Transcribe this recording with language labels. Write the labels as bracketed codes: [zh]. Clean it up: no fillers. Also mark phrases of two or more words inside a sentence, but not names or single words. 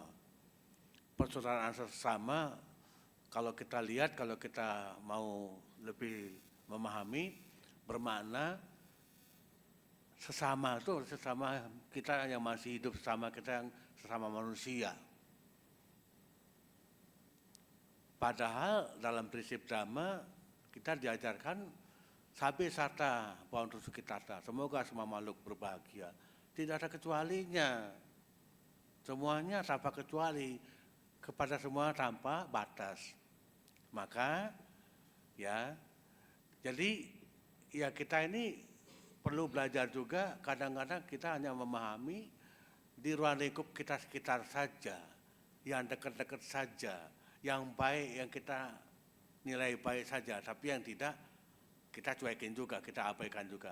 [id] Persaudaraan sesama, kalau kita lihat, kalau kita mau lebih memahami, bermakna sesama itu, sesama kita yang masih hidup, sesama kita yang sesama manusia. Padahal dalam prinsip Dhamma, kita diajarkan [pi] Sabe sata bhavantu sukhitata, [id] semoga semua makhluk berbahagia. Tidak ada kecualinya. Semuanya tanpa kecuali, kepada semua tanpa batas. Maka ya, jadi ya kita ini perlu belajar juga, kadang-kadang kita hanya memahami di ruang lingkup kita sekitar saja, yang dekat-dekat saja, yang baik yang kita nilai baik saja, tapi yang tidak kita cuekin juga, kita abaikan juga.